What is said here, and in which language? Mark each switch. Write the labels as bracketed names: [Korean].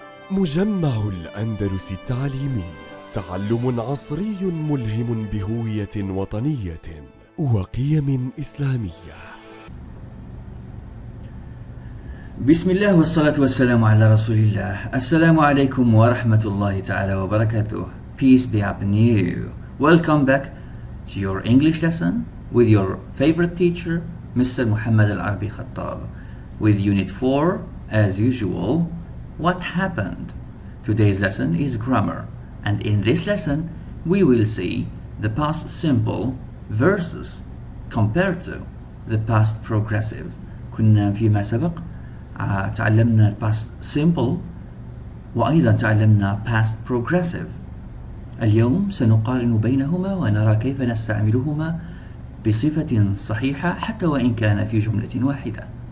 [Arabic] مجمع الأندلس التعليمي، تعلم عصري ملهم بهوية وطنية وقيم إسلامية. بسم الله والصلاة والسلام على رسول الله. السلام عليكم ورحمة الله تعالى وبركاته. [English] Peace be upon you. Welcome back to your English lesson with your favorite teacher, Mr. Muhammad Al-Arabi Khattab, with Unit 4, as usual, what happened? Today's lesson is grammar, and in this lesson we will see the past simple versus compared to the past progressive. [Arabic] كنا فيما سبق تعلمنا past simple وأيضا تعلمنا past progressive. اليوم سنقارن بينهما ونرى كيف نستعملهما بصفة صحيحة حتى وإن كان في جملة واحدة.